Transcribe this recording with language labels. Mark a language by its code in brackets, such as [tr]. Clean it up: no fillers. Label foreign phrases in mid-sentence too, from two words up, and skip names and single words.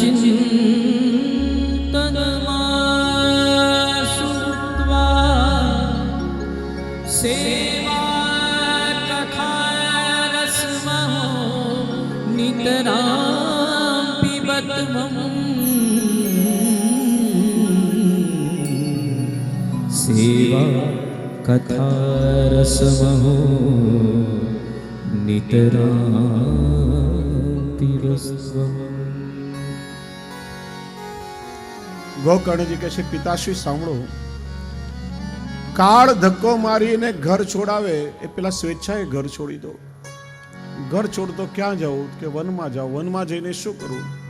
[sa] चिंतनमासुत्वा सेवा कथा रसमहो नितरां पिबत्वम् सेवा कथा रसमहो नितरां पिबत्वम्. [gu] ગોકર્ણજી કહે છે, પિતાશ્રી સાંભળો, કાળ ધક્કો મારીને ઘર છોડાવે એ પેલા સ્વેચ્છાએ ઘર છોડી દો. ઘર છોડતો ક્યાં જાઉં? કે વનમાં જાઓ. વનમાં જઈને શું કરવું?